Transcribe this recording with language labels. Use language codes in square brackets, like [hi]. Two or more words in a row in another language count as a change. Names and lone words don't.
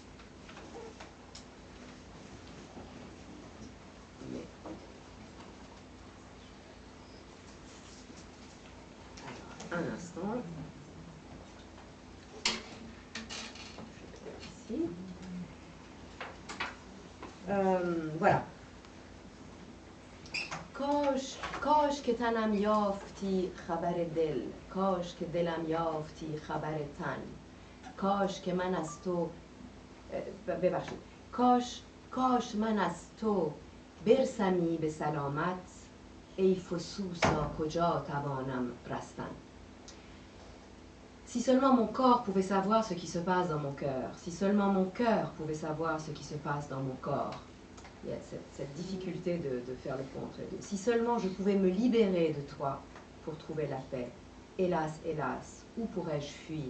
[fr] Mais... Alors, un instant. Je vais ici. Voilà. [fa] کاش که تنم یافتی خبر دل، کاش که دلم یافتی خبر تن، کاش که من از تو ببخشید کاش من از تو برسمی به سلامت، ای فسوسا کجا توانم رستن. [fr] Si seulement mon corps pouvait savoir ce qui se passe dans mon cœur, si seulement mon cœur pouvait savoir ce qui se passe dans mon corps. Il y a cette difficulté de faire le pont entre les deux. Si seulement je pouvais me libérer de toi pour trouver la paix. Hélas, hélas, où pourrais-je fuir?